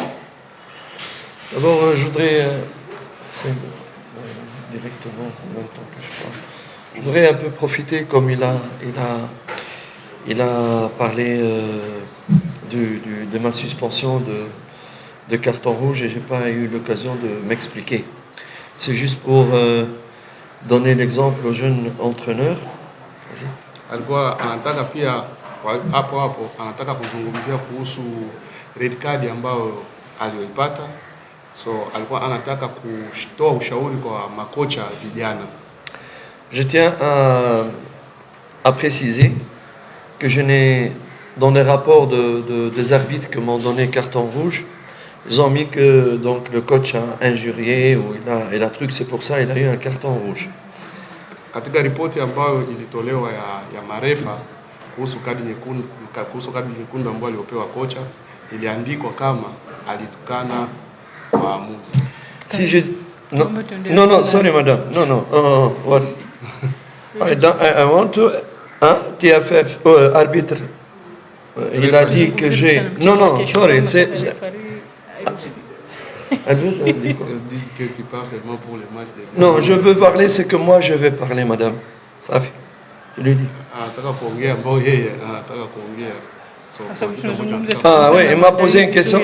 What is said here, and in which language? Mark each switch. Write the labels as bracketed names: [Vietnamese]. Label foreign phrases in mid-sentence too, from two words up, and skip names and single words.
[French] D'abord, je voudrais, directement en même temps que je parle, je voudrais un peu profiter, comme il a parlé de ma suspension de carton rouge et je n'ai pas eu l'occasion de m'expliquer. C'est juste pour donner l'exemple aux jeunes entraîneurs. Vas-y. [Swahili] Alikuwa anataka pia hapo anataka kuzungumzia kuhusu [English] red card [Swahili] ambayo aliyoipata, so alikuwa anataka kutoa ushauri kwa makocha vijana. [French] Je tiens à préciser que je n'ai, dans les rapports des arbitres qui m'ont donné carton rouge, ils ont mis que donc, le coach a injurié ou il a truc, c'est pour ça il a eu un carton rouge. [Swahili] Katika ripoti ambayo ilitolewa ya marefa kuhusu kadi nyekundu ambayo aliopewa kocha, iliandikwa kama alitukana waamuzi. [French] Si je non, sorry madame. Non. [English] What? I want to TFF arbitre. [French] Il a dit que j'ai non, sorry, c'est disent que tu parles seulement pour les matchs de... Non, je veux parler, c'est que moi je vais parler, madame. Ça fait. Je lui dis. Ah oui, il m'a posé une question.